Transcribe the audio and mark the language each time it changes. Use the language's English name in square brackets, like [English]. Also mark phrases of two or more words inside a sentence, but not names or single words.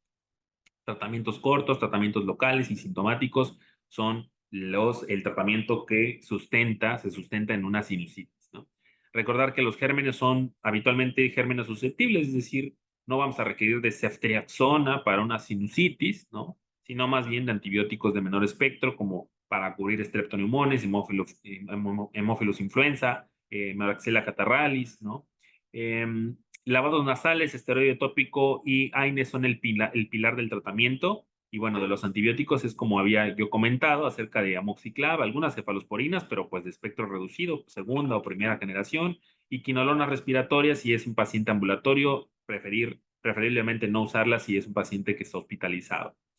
[Spanish] Tratamientos cortos, tratamientos locales y sintomáticos son el tratamiento que se sustenta en una sinusitis, ¿no? Recordar que los gérmenes son habitualmente gérmenes susceptibles, es decir, no vamos a requerir de ceftriaxona para una sinusitis, ¿no? Sino más bien de antibióticos de menor espectro, como para cubrir streptoneumones, hemófilos influenza, Moraxella catarralis, ¿no? Lavados nasales, esteroide tópico y AINES son el pilar del tratamiento. Y bueno, de los antibióticos es como había yo comentado acerca de amoxiclav, algunas cefalosporinas, pero pues de espectro reducido, segunda o primera generación, y quinolonas respiratorias si es un paciente ambulatorio, preferiblemente no usarlas si es un paciente que está hospitalizado.